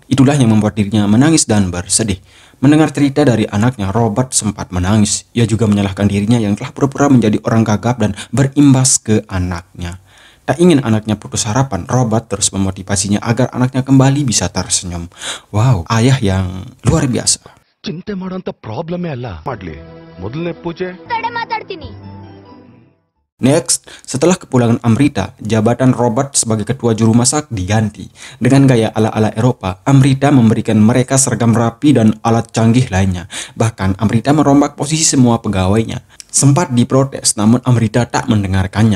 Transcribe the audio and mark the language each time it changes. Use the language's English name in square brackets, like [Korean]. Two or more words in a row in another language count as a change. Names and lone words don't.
[Indonesian] Itulah yang membuat dirinya menangis dan bersedih. Mendengar cerita dari anaknya, Robert sempat menangis. Ia juga menyalahkan dirinya yang telah pura-pura menjadi orang gagap dan berimbas ke anaknya. Tak ingin anaknya putus harapan, Robert terus memotivasinya agar anaknya kembali bisa tersenyum. Wow, ayah yang luar biasa. [Kannada] ಚಿಂತೆ ಮಾಡೋಂಥ ಪ್ರಾಬ್ಲಮೇ ಅಲ್ಲ ಮಾಡ್ಲಿ ಮೊದಲನೇ ಪೂಜೆ [Indonesian] Next, setelah kepulangan Amrita, jabatan Robert sebagai ketua juru masak diganti. Dengan gaya ala-ala Eropa, Amrita memberikan mereka seragam rapi dan alat canggih lainnya. Bahkan Amrita merombak posisi semua pegawainya. Sempat diprotes, namun Amrita tak mendengarkannya.